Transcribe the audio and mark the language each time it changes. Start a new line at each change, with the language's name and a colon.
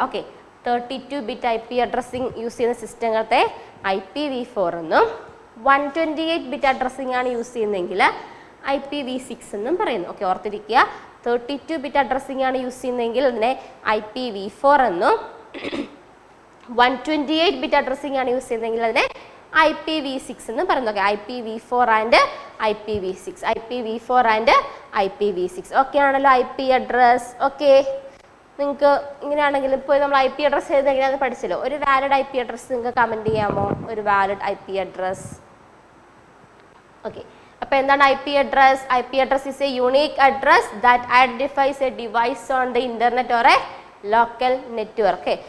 Malayalam: Okay, 32 bit I P addressing use ചെയ്യുന്ന സിസ്റ്റങ്ങളത്തെ IPv4 എന്നും 128 bit addressing ആണ് യൂസ് ചെയ്യുന്നതെങ്കിൽ IPv6 എന്നും പറയുന്നു. ഓക്കെ, ഓർത്തിരിക്കുക, 32 ബിറ്റ് അഡ്രസ്സിംഗ് ആണ് യൂസ് ചെയ്യുന്നതെങ്കിൽ അതിനെ IPv4 എന്നും 128 ബിറ്റ് അഡ്രസ്സിംഗ് ആണ് യൂസ് ചെയ്യുന്നതെങ്കിൽ അതിനെ IPv6 എന്ന് പറയുന്നു. Okay, IPv4 and IPv6, IPv4 and IPv6. Okay ആണല്ലോ ഐ പി അഡ്രസ്. ഓക്കെ, നിങ്ങൾക്ക് ഇങ്ങനെയാണെങ്കിൽ ഇപ്പോൾ നമ്മൾ ഐ പി അഡ്രസ് ചെയ്ത് എങ്ങനെയാണെന്ന് പഠിച്ചല്ലോ. ഒരു വാലിഡ് ഐ പി അഡ്രസ് നിങ്ങൾക്ക് കമൻറ്റ് ചെയ്യാമോ? ഒരു valid I P address. Okay, അപ്പോൾ എന്താണ് I P address?
English: I P address is a unique address that identifies a device on the internet or a local network.